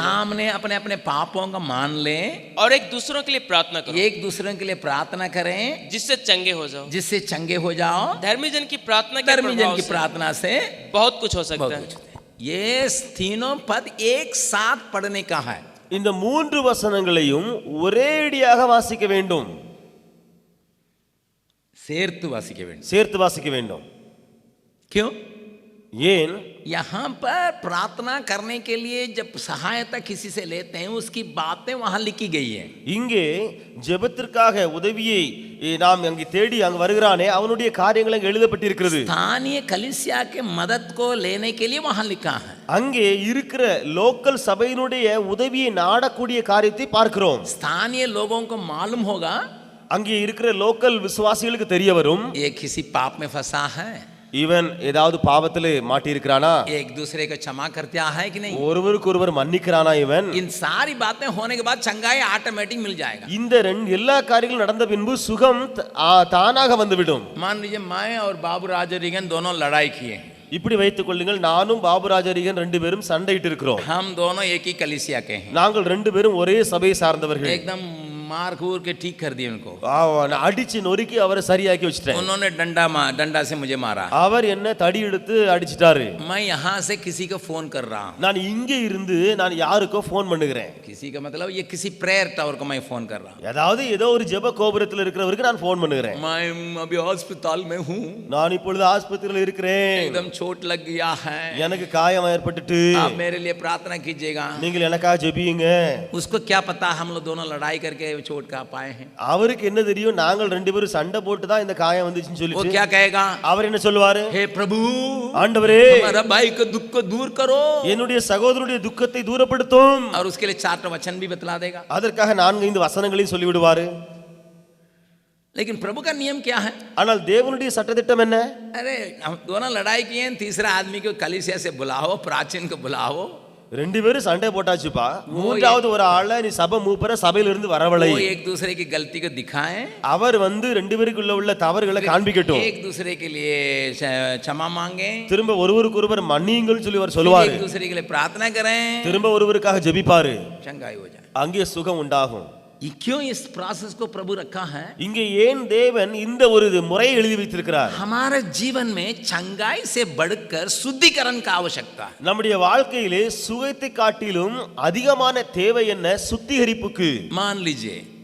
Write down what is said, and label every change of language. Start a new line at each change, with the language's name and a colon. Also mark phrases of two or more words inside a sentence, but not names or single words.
Hindi: सामने अपने अपने पापों का मान लें, और एक दूसरों के लिए प्रार्थना करो, एक दूसरे के लिए प्रार्थना करें, जिससे चंगे हो जाओ, जिससे चंगे हो जाओ। धर्मी जन की प्रार्थना के धर्मी जन प्रभाव की से प्रार्थना से बहुत कुछ हो सकता बहुत है। कुछ होता है। ये तीनों पद एक साथ पढ़ने का है।
Tamil: இந்த 3 வசனங்களையும் ஒரேடியாக வாசிக்க வேண்டும், சேர்த்து வாசிக்க வேண்டும்.
Hindi: क्यों?
Tamil: ஏன்?
Hindi: यहां पर प्रार्थना करने के लिए जब सहायता किसी से लेते हैं, उसकी बातें वहां लिखी गई है।
Tamil: இங்கே ஜெபத்திற்காக உதவியை நாம் அங்கே தேடி அங்க வருகிறானே, அவனுடைய காரியங்கள் அங்கே எழுதப்பட்டிருக்கிறது.
Hindi: स्थानीय कलीसिया के मदद को लेने के लिए वहां लिखा है।
Tamil: அங்கே இருக்கிற லோக்கல் சபையினுடைய உதவியை நாடக்கூடிய காரியத்தை பார்க்கிறோம்.
Hindi: स्थानीय लोगों को मालूम होगा,
Tamil: அங்கே இருக்கிற லோக்கல் விசுவாசிகளுக்கு தெரிய வரும்,
Hindi: ये किसी पाप में फंसा है,
Tamil: இவன் ஏதாவது பாவத்திலே மாட்டி இருக்கிறானா,
Hindi: एक दूसरे को क्षमा करता है कि नहीं,
Tamil: ஒருவருக்கு ஒருவர் மன்னிக்கிறானா இவன்.
Hindi: इन सारी बातें होने के बाद चंगाई ऑटोमेटिक मिल जाएगा।
Tamil: இந்த எல்லா காரியங்களும் நடந்த பின்பு சுகம் தானாக வந்துவிடும்.
Hindi: मान लीजिए मैं और बाबू राजरिगन दोनों लड़ाई किए हैं,
Tamil: இப்படி வைத்துக் கொள்ளுங்கள், நானும் பாபுராஜரிகன் 2 பேரும் சண்டையிட்டு இருக்கிறோம்.
Hindi: हम दोनों एक ही कलीसिया के हैं,
Tamil: நாங்கள் 2 பேரும் ஒரே சபையை சார்ந்தவர்கள்.
Hindi: एकदम मार कूर के ठीक कर दिए उनको,
Tamil: அடிச்சு நொறுக்கி அவரை சரியாக்கி வச்சிட்டேன்.
Hindi: उन्होंने डंडा से मुझे मारा,
Tamil: அவர் என்ன தடி எடுத்து அடிச்சிட்டாரு.
Hindi: मैं यहाँ से किसी को फोन कर रहा हूँ,
Tamil: நான் இங்கே இருந்து நான் யாருக்கோ ஃபோன் பண்ணுகிறேன்.
Hindi: किसी का मतलब ये किसी
English: prayer tower
Hindi: को मैं फोन कर रहा हूँ,
Tamil: ஏதோ ஒரு ஜெப கோபுரத்தில் இருக்கிறவருக்கு நான் ஃபோன் பண்ணுகிறேன்.
Hindi: मैं अभी अस्पताल में हूँ,
Tamil: நான் இப்பொழுது ஆஸ்பத்திரியில் இருக்கிறேன்,
Hindi: एकदम चोट लग गया है,
Tamil: எனக்கு காயம் ஏற்பட்டுட்டு
Hindi: आप मेरे लिए प्रार्थना कीजिएगा।
Tamil: நீங்கள் எனக்காக ஜெபியுங்க.
Hindi: उसको क्या पता हम लोग दोनों लड़ाई करके चोट का पाए हैं,
Tamil: அவருக்கு என்ன தெரியும், நாங்கள் 2 பேரும் சண்டை போட்டு தான் இந்த காயம் வந்துச்சுன்னு
Hindi: वो
Tamil: சொல்லிட்டு
Hindi: क्या कहेगा,
Tamil: அவர் என்ன சொல்லுவாரு,
Hindi: हे प्रभु
Tamil: ஆண்டவரே
Hindi: हमारा भाई का दुख को दूर करो,
Tamil: என்னுடைய சகோதரனுடைய துக்கத்தை தூரப்படுத்தும்.
Hindi: और उसके लिए 4 वचन भी बतला देगा।
Tamil: அதற்காக 4-5 வசனங்களையும் சொல்லி விடுவாரு.
Hindi: लेकिन प्रभु का नियम क्या है,
Tamil: ஆனால் தேவனுடைய சட்டதிட்டம் என்ன?
Hindi: अरे हम दोनों लड़ाई किए हैं, तीसरा आदमी को कलीसिया से बुलाओ, प्राचीन को बुलाओ,
Tamil: 2 பேரும் சண்டை போட்டாச்சுப்பா, மூன்றாவது ஒரு ஆளை நீ சபை மூப்பரை சபையிலிருந்து வரவழை.
Hindi: वो एक दूसरे की गलती को दिखाएं,
Tamil: அவர் வந்து 2 பேருக்குள்ள உள்ள தவறுகளை காண்பிக்கட்டும்,
Hindi: एक दूसरे के लिए क्षमा मांगे,
Tamil: திரும்ப ஒருவருக்கு ஒருவர் மன்னியுங்கள்னு சொல்லி அவர் சொல்லுவாரு,
Hindi: एक दूसरे के लिए प्रार्थना करें,
Tamil: திரும்ப ஒருவருக்காக ஜெபிப்பாரு,
Hindi: चंगाई हो जाए।
Tamil: அங்கே சுகம் உண்டாகும்.
Hindi: क्यों इस प्रोसेस को प्रभु रखा है,
Tamil: இங்கே ஏன் தேவன் இந்த ஒரு முறையை எழுதி வைத்திருக்கிறார்?
Hindi: हमारे जीवन में चंगाई से बढ़कर शुद्धिकरण का आवश्यकता है।
Tamil: நம்முடைய வாழ்க்கையிலே சுகத்தை காட்டிலும் அதிகமான தேவை என்ன? சுத்திகரிப்புக்கு.
Hindi: मान लीजिए